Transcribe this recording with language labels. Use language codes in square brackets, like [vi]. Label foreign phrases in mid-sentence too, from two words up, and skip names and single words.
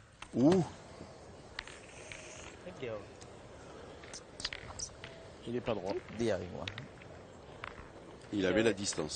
[th] Ouh, นิดเดียว [fr] Il est pas droit. [th] นิดเดียวเองวะ [fr] il avait la distance.